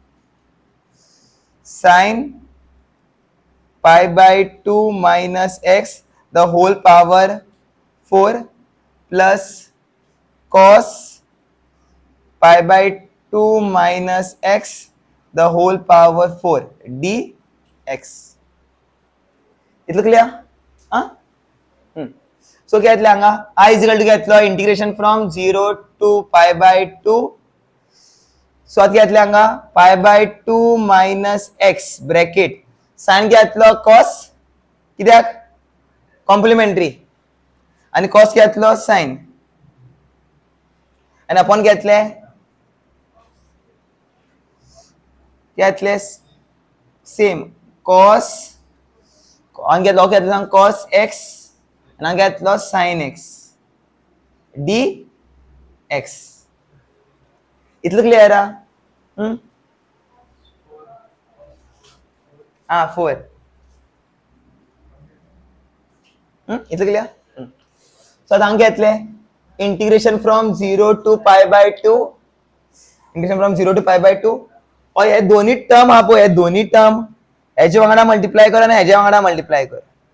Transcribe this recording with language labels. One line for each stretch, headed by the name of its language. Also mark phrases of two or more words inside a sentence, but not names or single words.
English: sine pi by 2 minus x the whole power 4 plus cos pi by 2 minus x the whole power 4 dx.
Konkani: इतलं क्लियर हां सो काय येतलें हांगा
English: i is equal to
Konkani: घेतलो
English: integration from 0 to pi by 2.
Konkani: सो आतां घेतलें हांगा
English: pi by 2 minus x
Konkani: ब्रॅकेट साइन घेतलो कॉस कित्याक कॉम्प्लिमेंटरी आनी कॉस घेतलो साइन आनी अपॉन घेतलें सेम कॉस हांगा घेतलो घेतलो
English: cos x
Konkani: आनी हांगा घेतलो
English: sine x d x.
Konkani: इतलं क्लियर आहा 4 इतलं क्लियर. सो आतां हांगा घेतलें
English: integration from 0 to pi by 2 integration from 0 to pi by 2
Konkani: हे दोन्ही टर्म हा पळय हे दोन्ही टर्म हेजे वांगडा मल्टिप्लाय कर आनी हेजे वांगडा मल्टिप्लाय कर.